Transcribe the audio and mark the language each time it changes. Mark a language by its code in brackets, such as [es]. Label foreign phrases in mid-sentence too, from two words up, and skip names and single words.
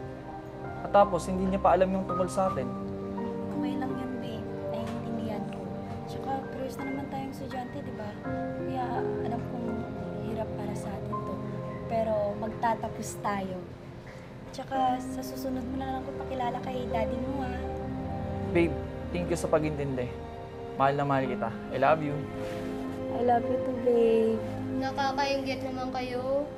[tl] At tapos, hindi niya pa alam yung tungkol sa atin. Okay lang yan, babe. Naiintindihan ko. Tsaka, curious na naman tayong estudyante, di ba? Kaya, alam kong hirap para sa atin to. Pero, magtatapos tayo. Tsaka, sa susunod mo na lang ko pakilala kay daddy mo, ha? Babe, [en] thank you [tl] sa pag-intindi. Mahal na mahal kita. [en] I love you. I love you too, babe. [tl] Nakakainggit naman kayo.